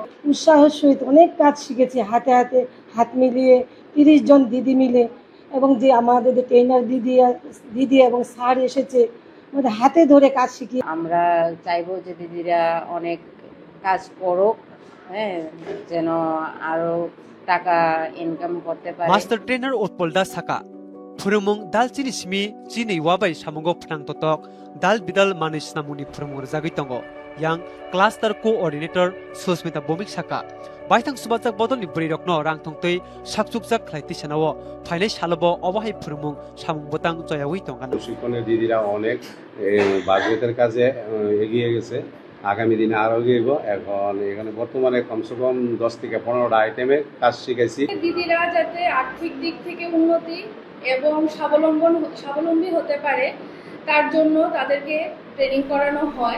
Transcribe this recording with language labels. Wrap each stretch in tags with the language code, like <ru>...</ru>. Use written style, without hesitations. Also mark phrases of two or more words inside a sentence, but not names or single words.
<bn>উৎসাহের সহিত অনেক কাজ শিখেছি, হাতে হাতে হাত মিলিয়ে 30 জন দিদি মিলে এবং যে আমাদের ট্রেনার দিদি এবং স্যার এসেছে আমাদের হাতে ধরে কাজ শিখি। আমরা চাইবো যে দিদিরা অনেক কাজ করুক, হ্যাঁ, যেন আরো টাকা ইনকাম করতে পারে।</bn> <en>master trainer</en> <trp>উৎপলদা সাকা Phurumung dal chini simi chini wabai samungo phnang totok dal bidal manis namuni phurumur jagui tongo yang</trp> <en>cluster coordinator</en> <trp>Susmita Bomik Saka baithang subajak bodolni brirokno rangthongtei sakchukjak khlaiti sanao phainai salobo obahai phurumung samung botang joyawi tongana</trp> <bn>প্রশিক্ষণের দিদিরা অনেক বাজেটের কাজে এগিয়ে গেছে, আগামী দিনে আরো এগিয়ে। এখন এখানে বর্তমানে</bn> <hi>कम से कम</hi> <bn>10 থেকে 15টা আইটেমে কাজ শিখেছি। দিদিরা যাতে আর্থিক দিক থেকে উন্নতি এবং স্বাবলম্বী হতে পারে তার জন্য তাদেরকে ট্রেনিং করানো হয়।</bn>